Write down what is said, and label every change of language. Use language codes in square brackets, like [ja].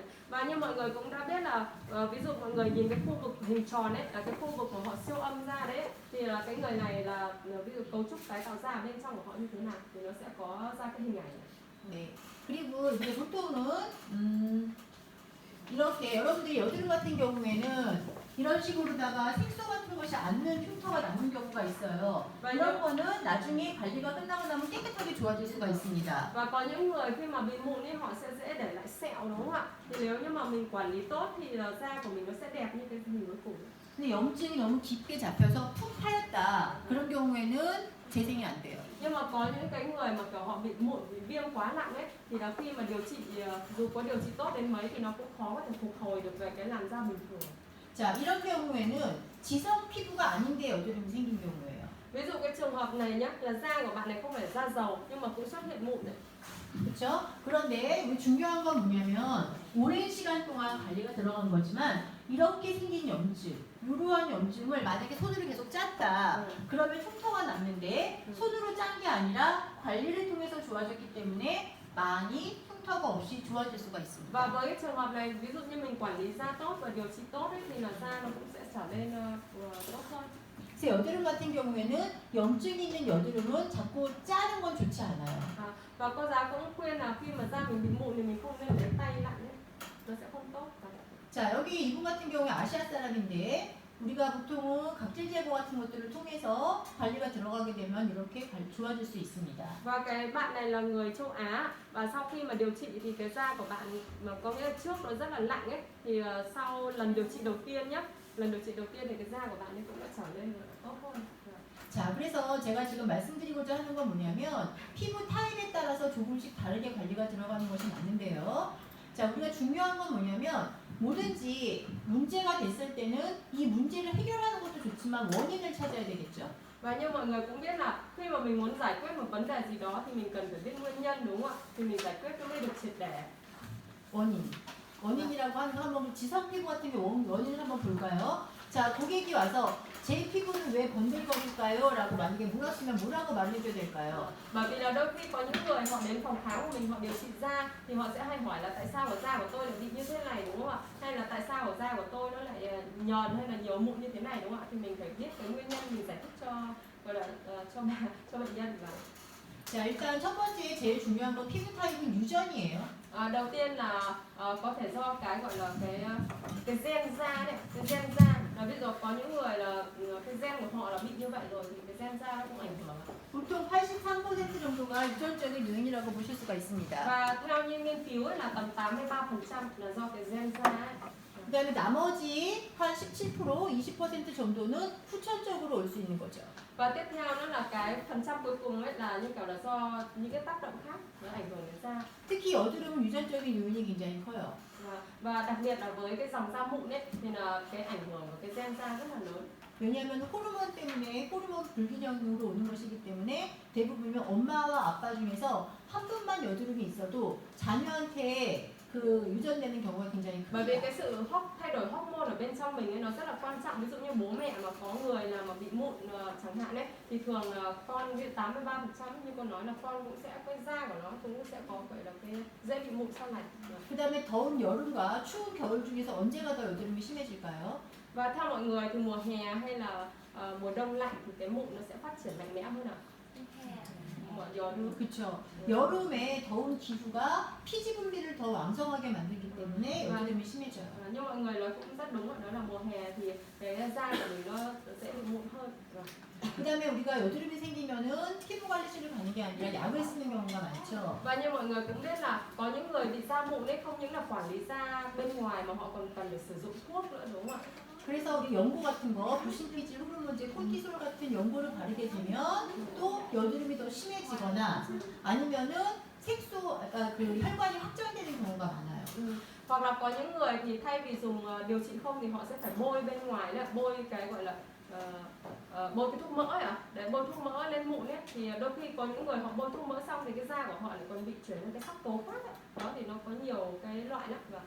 [vi] và như mọi người cũng đã biết là ví dụ mọi người nhìn cái khu vực hình tròn ấy là cái khu vực của họ siêu âm da đấy thì là cái người này là ví dụ cấu trúc tái tạo da ở bên trong của họ như thế nào thì nó sẽ có ra cái hình ảnh này. [ko] 네. 그리고 이제 보통은 이렇게 여러분들이 여드름 같은 경우에는 이런 식으로다가 색소 같은 것이 않는 흉터가 남는 경우가 있어요. 이런 거는 나중에 관리가 끝나고 나면 깨끗하게 좋아질 수가 있습니다. [vi] Và có những người khi mà bị mụn ấy họ sẽ dễ để lại sẹo đúng không ạ? Thì nếu như mà mình quản lý tốt thì là da của mình nó sẽ đẹp như cái hình cuối cùng. [ko] 근데 염증이 너무 깊게 잡혀서 푹 파였다. 그런 경우에는 재생이 안 돼요. [vi] Nhưng mà có những cái người mà kiểu họ bị mụn, bị viêm quá nặng ấy thì là khi mà điều trị dù có điều trị tốt đến mấy thì nó cũng khó có thể phục hồi được về cái làn da bình thường. [ko] 자, 이런 경우에는 지성 피부가 아닌데 여드름이 생긴 경우예요. [vi] Ví dụ cái trường hợp này nhá, là da của bạn này không phải da dầu nhưng mà cũng xuất hiện mụn này. [ko] 그렇죠? 그런데 우리 중요한 건 뭐냐면 오랜 시간 동안 관리가 들어간 거지만 이렇게 생긴 염증, 이러한 염증을 만약에 손으로 계속 짰다. 그러면 흉터가 남는데 손으로 짠 게 아니라 관리를 통해서 좋아졌기 때문에 많이 흉터가 없이 좋아질 수가 [vi] Và [ko] 있습니다. [vi] với cái trường hợp này, ví dụ như mình quản lý da tốt và điều trị tốt ấy, thì là da nó cũng sẽ trở nên tốt hơn. [ko] 그래서 여드름 같은 경우에는 염증이 있는 여드름은 자꾸 짜는 건 좋지 않아요. [vi] Và cô giáo cũng khuyên là khi mà da mình bị mụn thì mình không nên lấy tay lạnh ấy. Nó sẽ không tốt. [ko] 자, 여기 이분 같은 경우에 아시아 사람인데 우리가 보통은 각질 제거 같은 것들을 통해서 관리가 들어가게 되면 이렇게 좋아질 수 있습니다. [vi] Và cái bạn này là người châu Á và sau khi mà điều trị thì cái da của bạn mà có nghĩa là trước nó rất là lạnh ấy thì sau lần điều trị đầu tiên nhá, lần điều trị đầu tiên thì cái da của bạn ấy cũng đã trở nên tốt hơn. [ko] 자, 그래서 제가 지금 말씀드리고자 하는 건 뭐냐면 피부 타입에 따라서 조금씩 다르게 관리가 들어가는 것이 맞는데요. 자, 우리가 중요한 건 뭐냐면 뭐든지 문제가 됐을 때는 이 문제를 해결하는 것도 좋지만 원인을 찾아야 되겠죠. [vi] Và như mọi người cũng biết là khi mà mình muốn giải quyết một vấn đề gì đó thì mình cần phải biết nguyên nhân đúng không ạ? Thì mình giải quyết nó mới được triệt để. [ko] 원인. 원인이라고 하는 거 한번 지성 피부 같은 게 원인을 한번 볼까요? 자, 고객이 와서 제 피부는 왜 번들거릴까요? 라고 만약에 물었으면 뭐라고 말해줘야 될까요? [vi] Bởi vì là đôi khi có những người họ đến phòng khám của mình họ điều trị da thì họ sẽ hay hỏi là tại sao ở da của tôi lại bị như thế này đúng không ạ? Hay là tại sao ở da của tôi nó lại nhờn hay là nhiều mụn như thế này đúng không ạ? Thì mình phải biết cái nguyên nhân mình giải thích cho gọi là cho bệnh nhân và [ko] 자, 일단 첫 번째 제일 중요한 건 피부 타입은 유전이에요. [vi] đầu tiên là có thể do cái gọi là cái gen da này, cái gen da là ví dụ có những người là cái gen của họ là bị như vậy rồi thì cái gen da nó cũng ảnh hưởng. [ko] 보통 83% 정도가 유전적인 요인이라고 보실 수가 있습니다. [vi] Và theo như nghiên cứu ấy, là tầm 83% là do cái gen da ấy. [ko] 그 다음에 나머지 한 17%, 20% 정도는 후천적으로 올 수 있는 거죠. [vi] Và tiếp theo nữa là cái phần trăm cuối cùng ấy là như kiểu là do những cái tác động khác nó ảnh hưởng đến da. [ko] 특히 여드름은 유전적인 요인이 굉장히 커요. [vi] Và đặc biệt là với cái dòng da mụn ấy thì là cái ảnh hưởng của cái gen da rất là lớn. [ko] 왜냐하면 호르몬 때문에 호르몬 불균형으로 오는 것이기 때문에 대부분 엄마와 아빠 중에서 한 분만 여드름이 있어도 자녀한테 그 유전되는 경우가 굉장히 [vi] Bởi vì [ko] 큽니다. [vi] cái sự thay đổi hormone ở bên trong mình ấy nó rất là quan trọng. Ví dụ như bố mẹ mà có người nào mà bị mụn chẳng hạn ấy thì thường con như 83% như con nói là con cũng sẽ cái da của nó cũng sẽ có gọi là cái dễ bị mụn sau này. [ko] 그 다음에 더운 여름과 추운 겨울 중에서 언제가 더 여드름이 심해질까요? [vi] Và theo mọi người thì mùa hè hay là mùa đông lạnh thì cái mụn nó sẽ phát triển mạnh mẽ hơn ạ. [ko] 여름. 그렇죠. 여름에 더운 기후가 피지 분비를 더 왕성하게 만들기 때문에 여드름이 심해져요. [vi] Nhưng mọi người nói cũng rất đúng ạ, đó là mùa hè thì cái da của mình nó sẽ bị mụn hơn. [ko] 그 다음에 우리가 여드름이 생기면은 피부 관리실을 가는 게 아니라 약을 쓰는 경우가 많죠. [vi] Và như mọi người cũng biết là có những người bị da mụn ấy không những là quản lý da bên ngoài mà họ còn cần phải sử dụng thuốc nữa đúng không ạ? [ko] 그래서 우리 연고 같은 거, 부신피질, 호르몬제, 코티솔 같은 연고를 바르게 되면 또 여드름이 더 심해지거나 아니면은 색소, 그 혈관이 확장되는 경우가 많아요. [vi] Hoặc là có những người thì thay vì dùng điều trị không thì họ sẽ phải bôi bên ngoài là bôi cái gọi là bôi cái thuốc mỡ ấy ạ, để bôi thuốc mỡ lên mụn ấy thì đôi khi có những người họ bôi thuốc mỡ xong thì cái da của họ lại còn bị chuyển sang cái sắc tố khác ấy. Đó thì nó có nhiều cái loại lắm.